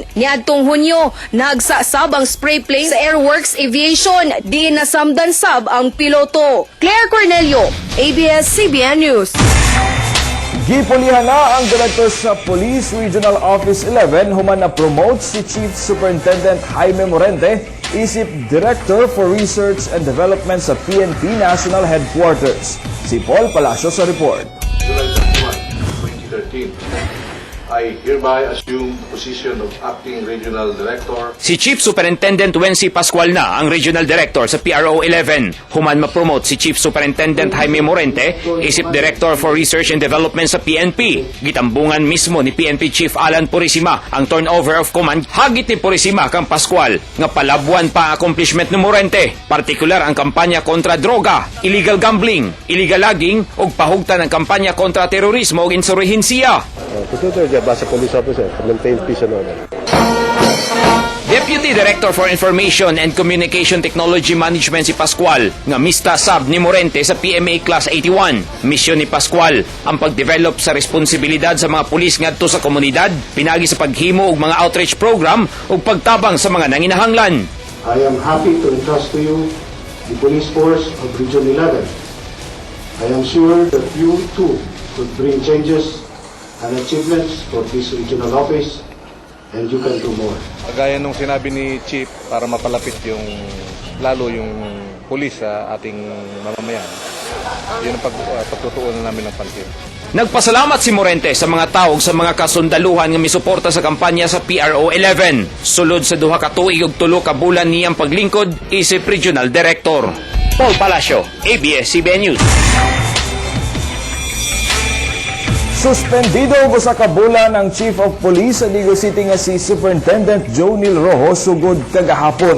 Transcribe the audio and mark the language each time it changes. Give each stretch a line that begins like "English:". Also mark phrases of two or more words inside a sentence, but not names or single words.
Cebuano: Niadtong Hunyo, nagsa sab ang spray plane sa Airworks Aviation. Di nasamdan sab ang piloto. Claire Cornelio, ABS-CBN News. Gipulihan na ang Director sa Police Regional Office 11 human na promote si Chief Superintendent Jaime Morente isip
English: Director for Research and Development
Cebuano: sa PNP National Headquarters. Si Paul Palacio sa report.
English: July 31, 2013, I hereby assume the position of Acting Regional Director.
Cebuano: Si Chief Superintendent Wency Pascual na ang Regional Director sa PRO 11. Human ma-promote si Chief Superintendent Jaime Morente isip
English: Director for Research and Development
Cebuano: sa PNP. Gitambungan mismo ni PNP Chief Alan Purisima ang
English: turnover of command.
Cebuano: Hagit ni Purisima kang Pascual nga palabuan pa ang accomplishment ni Morente. Partikular ang kampanya kontra droga,
English: illegal gambling, illegal logging
Cebuano: ug pahugtan ang kampanya kontra terorismo ug insurhensiya.
English: Basta police officer, maintain peace and order. Deputy Director for Information and Communication Technology Management
Cebuano: si Pascual nga mista sab ni Morente sa PMA Class 81. Misyon ni Pascual ang pagdevelop sa responsibilidad sa mga pulis ngadto sa komunidad, pinagi sa paghimo og mga
English: outreach program
Cebuano: ug pagtabang sa mga nanginahanglan.
English: I am happy to entrust to you the police force of Region 11. I am sure that you too could bring changes and achievements for this regional office, and you can do more.
Filipino: Gaya nung sinabi ni Chief para mapalapit lalo yung pulis sa ating mamamayan, yun ang pagtutuunan namin ng pansin.
Cebuano: Nagpasalamat si Morente sa mga tawag sa mga kasundaluhan nga misuporta sa kampanya sa PRO 11. Sulod sa 2 ka tuig ug 3 ka bulan niyang paglingkod isip Regional Director. Paul Palacio, ABS-CBN News. Suspendido ko sa kabulan ang
English: Chief of Police
Cebuano: sa Digo City nga si Superintendent Jonil Rojo sugod kagahapon.